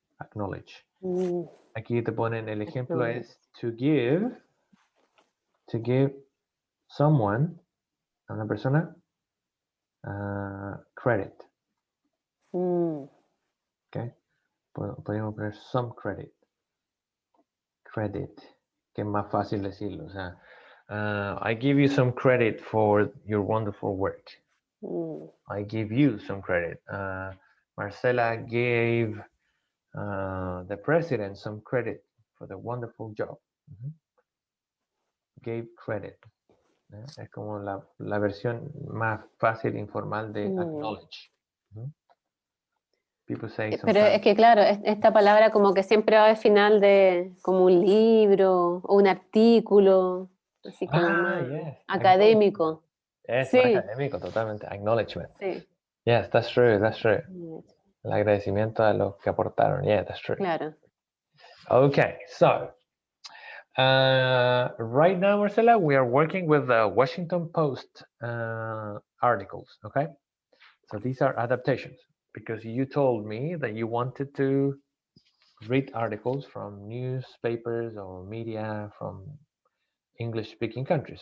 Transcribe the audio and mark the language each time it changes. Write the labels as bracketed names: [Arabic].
[Spanish] Acknowledge. Aquí te ponen el ejemplo es [English] to give someone, [Spanish] a una persona, credit. Okay. Podríamos poner [English] some credit. [Spanish] Credit, que es más fácil decirlo. O sea, [English] I give you some credit for your wonderful work. I give you some credit. Marcela gave the president some credit for the wonderful job. Gave credit. [Spanish] Es como la versión más fácil e informal de acknowledge. [English] People say [Spanish] Pero es que claro, esta palabra como que siempre va al final de como un libro o un artículo, así como más académico. Es sí. más académico, totalmente. [English] Acknowledgement. [Spanish] Sí. [English] Yes, that's true, that's true. [Spanish] El agradecimiento a los que aportaron. [English] Yeah, that's true. [Spanish] Claro. [English] Okay, so right now, Marcela, we are working with the Washington Post articles, okay? So these are adaptations because you told me that you wanted to read articles from newspapers or media from English-speaking countries.